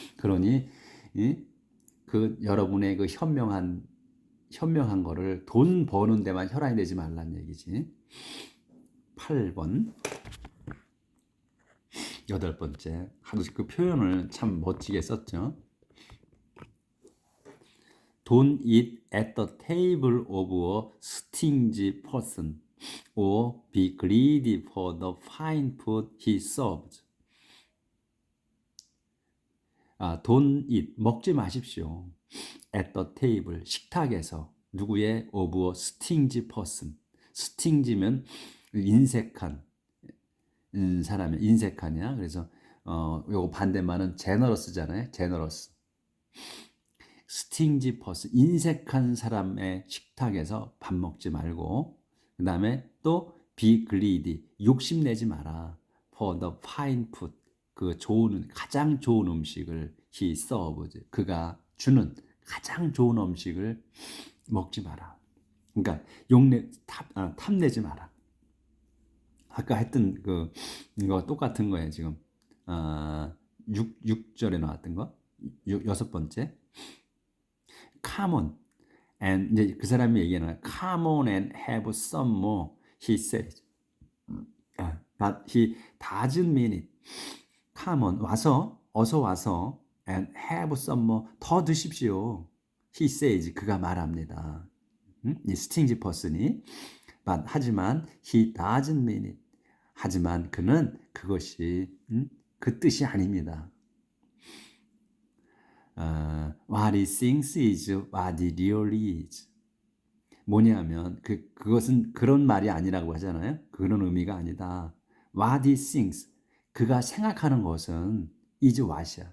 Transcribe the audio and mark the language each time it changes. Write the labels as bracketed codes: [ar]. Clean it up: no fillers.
[ko] 그러니 여러분의 현명한 거를 돈 버는 데만 혈안이 되지 말란 얘기지. 8번. 8번째. 하도 그 표현을 참 멋지게 썼죠. [en] Don't eat at the table of a stingy person or be greedy for the fine food he serves. Don't eat, [ko] 먹지 마십시오. [en] At the table, [ko] 식탁에서 누구의 [en] of a stingy person. [ko] stingy면 인색한 사람이 인색하냐. 그래서 요거 반대말은 generous잖아요. [en] generous. stingy person, [ko] 인색한 사람의 식탁에서 밥 먹지 말고, 그 다음에 또 [en] be greedy, [ko] 욕심내지 마라. [en] for the fine food, [ko] 그 좋은, 가장 좋은 음식을 [en] he serves, [ko] 그가 주는 가장 좋은 음식을 먹지 마라. 그러니까 탐내지 마라. 아까 했던 이거 똑같은 거예요. 지금 6절에 나왔던 거, 여섯 번째. [en] Come on, and [ko] 이제 그 사람이 얘기하는 거야. [en] Come on and have some more, he says. But he doesn't mean it. Come on, [ko] 와서, 어서 와서, [en] and have some more, [ko] 더 드십시오. [en] He says, [ko] 그가 말합니다. 이 스팅지 퍼슨이. [en] But [ko] 하지만 [en] he doesn't mean it. [ko] 하지만 그는 그것이 그 뜻이 아닙니다. [en] What he thinks is what he really is. [ko] 뭐냐면 그것은 그런 말이 아니라고 하잖아요. 그런 의미가 아니다. [en] What he thinks, [ko] 그가 생각하는 것은 [en] is what이야.